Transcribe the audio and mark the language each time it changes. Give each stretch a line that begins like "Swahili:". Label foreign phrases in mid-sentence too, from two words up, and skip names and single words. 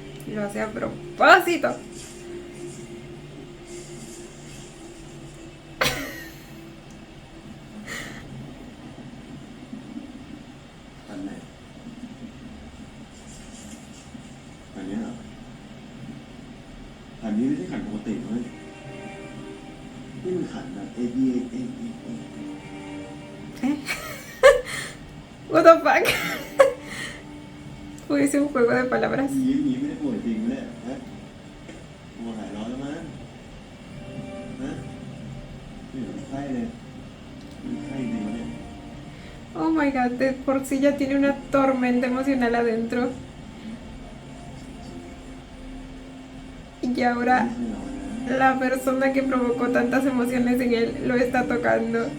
Spanish: Lo hace a propósito.
Thai: อันไหนอันนี้เหรออันนี้ไม่ใช่ขันปกติเลยนี่มันขันแบบ A B A B
English: What the fuck?
Spanish: Fuese un juego de palabras.
Thai: นี้ไม่ได้ป่วยจริงไหมเนี่ยฮะตัวหายร้อนแล้วมั้งนะนี่เหมือนไข้เลยมีไข้จริงวะเนี่ย
English: Oh my god,
Spanish: de por sí ya tiene una tormenta emocional adentro. Y ahora
Thai: ไม่ใช่เรานะ
Spanish: la persona que provocó tantas emociones en él lo está tocando.